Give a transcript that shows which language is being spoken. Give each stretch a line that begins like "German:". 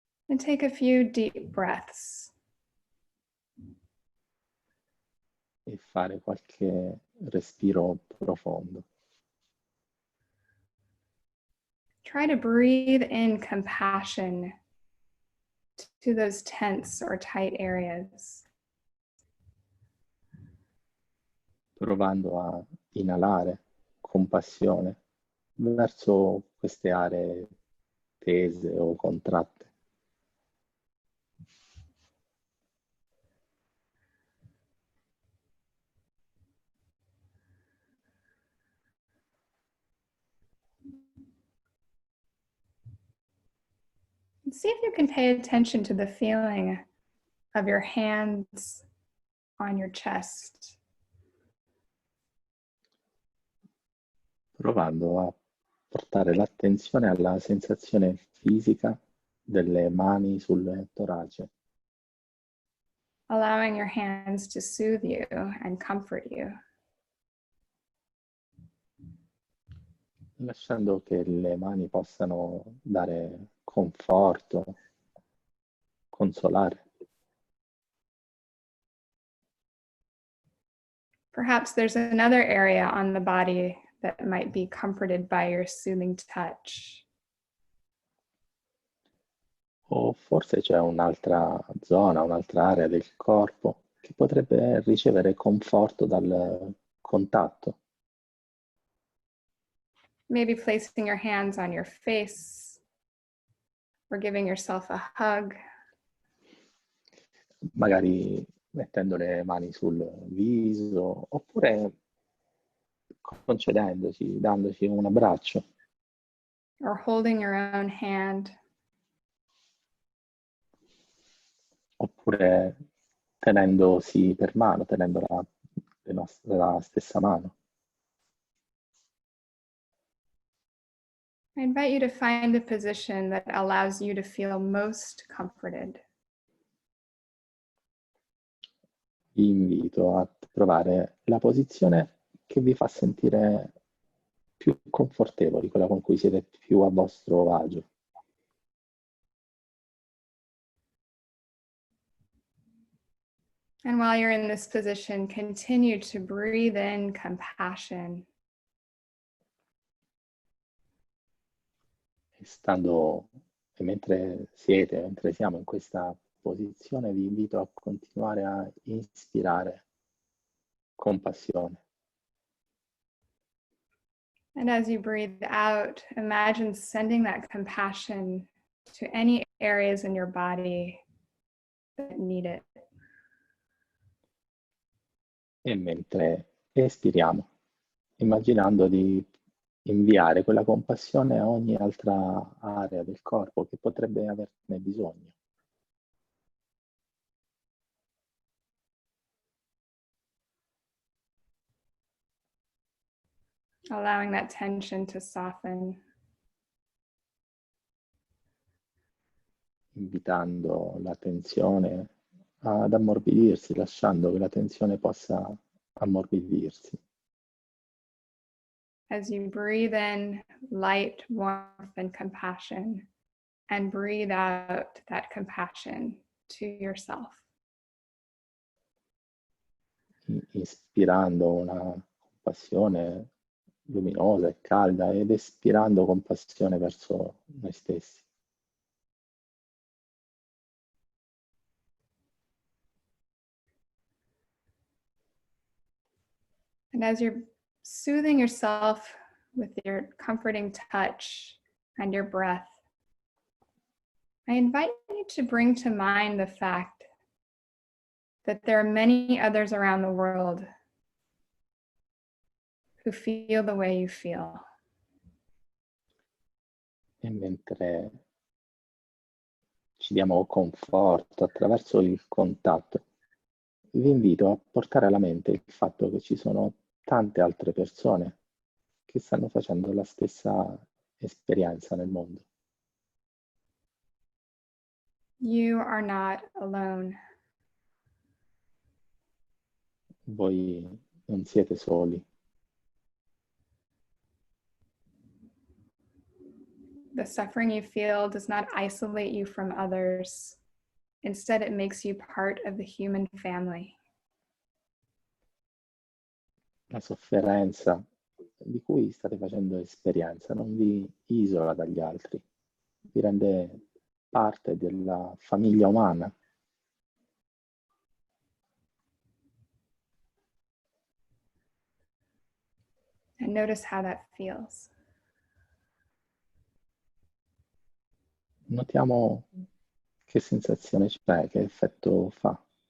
English: And take a few deep breaths.
Italian: E fare qualche respiro profondo.
English: Try to breathe in compassion to those tense or tight areas.
Italian: Provando a inalare compassione verso queste aree tese o contratte.
English: And see if you can pay attention to the feeling of your hands on your chest.
Italian: Provando a portare l'attenzione alla sensazione fisica delle mani sul torace,
English: Allowing your hands to soothe you and comfort you.
Italian: lasciando che le mani possano dare conforto, consolare.
English: Perhaps there's another area on the body that might be comforted by your soothing touch.
Italian: O forse c'è un'altra zona, un'altra area del corpo che potrebbe ricevere conforto dal contatto.
English: Maybe placing your hands on your face or giving yourself a hug.
Italian: Magari mettendo le mani sul viso, oppure concedendoci, dandoci un abbraccio,
English: Or holding your own hand.
Italian: oppure tenendosi per mano, tenendo la stessa mano.
English: I invite you to find a position that allows you to feel most comforted.
Italian: Vi invito a trovare la posizione che vi fa sentire più confortevoli, quella con cui siete più a vostro agio.
English: And while you're in this position, continue to breathe in compassion.
Italian: E mentre siamo in questa posizione, vi invito a continuare a inspirare compassione.
English: And as you breathe out, imagine sending that compassion to any areas in your body that need it.
Italian: E mentre espiriamo, immaginando di inviare quella compassione a ogni altra area del corpo che potrebbe averne bisogno.
English: Allowing that tension to soften.
Italian: Invitando la tensione ad ammorbidirsi, lasciando che la tensione possa ammorbidirsi.
English: As you breathe in light, warmth, and compassion, and breathe out that compassion to yourself.
Italian: Ispirando una compassione luminosa e calda ed espirando compassione verso noi stessi.
English: And as you're soothing yourself with your comforting touch and your breath, I invite you to bring to mind the fact that there are many others around the world who feel the way you feel.
Italian: E mentre ci diamo conforto attraverso il contatto, vi invito a portare alla mente il fatto che ci sono tante altre persone che stanno facendo la stessa esperienza nel mondo.
English: You are not alone.
Italian: Voi non siete soli.
English: The suffering you feel does not isolate you from others. Instead, it makes you part of the human family.
Italian: La sofferenza di cui state facendo esperienza non vi isola dagli altri, vi rende parte della famiglia umana.
English: And notice how that feels.
Italian: Notiamo che sensazione c'è, che effetto fa.